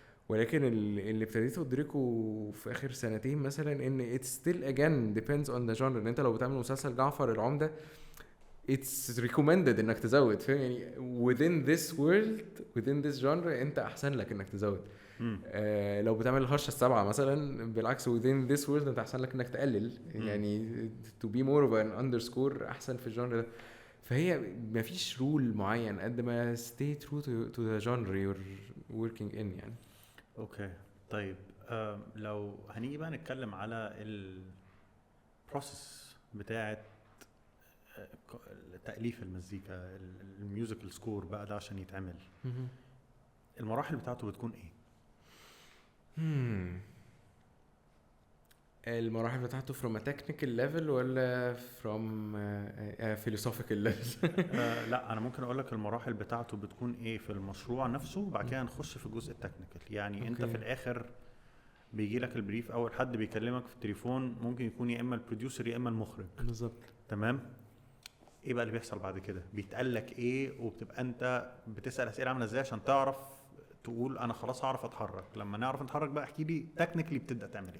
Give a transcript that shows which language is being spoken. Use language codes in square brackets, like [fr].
[ar] ولكن اللي ابتديت ادركه في اخر سنتين مثلا ان [en] it's still again depends on the genre. [ar] ان انت لو بتعمل مسلسل جعفر العمدة [en] it's recommended [ar] انك تزود، فاهم يعني؟ [en] within this world within this genre [ar] انت احسن لك انك تزود. لو بتعمل الهرشة السبعة مثلا بالعكس [en] within this world [ar] انت احسن لك انك تقلل. [en] يعني to be more of an underscore [ar] احسن في الجانر ده. فهي مفيش رول معين قد ما [en] stay true to the genre you're working in يعني. [ar] اوكي طيب لو هنيجي بقى نتكلم على البروسيس بتاعه تأليف المزيكا، الميوزيكال سكور بقى ده عشان يتعمل، المراحل بتاعته بتكون ايه؟ المراحل بتاعته [en] from a technical level ولا from philosophical level؟ [ar] لا انا ممكن اقول لك المراحل بتاعته بتكون ايه في المشروع نفسه، وبعد كده نخش في الجزء التكنيكال. يعني أوكي. انت في الاخر بيجي لك البريف، اول حد بيكلمك في التليفون ممكن يكون يا اما البروديوسر يا اما المخرج. بالظبط. تمام. ايه بقى اللي بيحصل بعد كده؟ بيتقال لك ايه، وبتبقى انت بتسال اسئله عامله ازاي عشان تعرف تقول انا خلاص هعرف اتحرك؟ لما نعرف نتحرك بقى احكي لي تكنيكلي بتبدا تعمل ايه.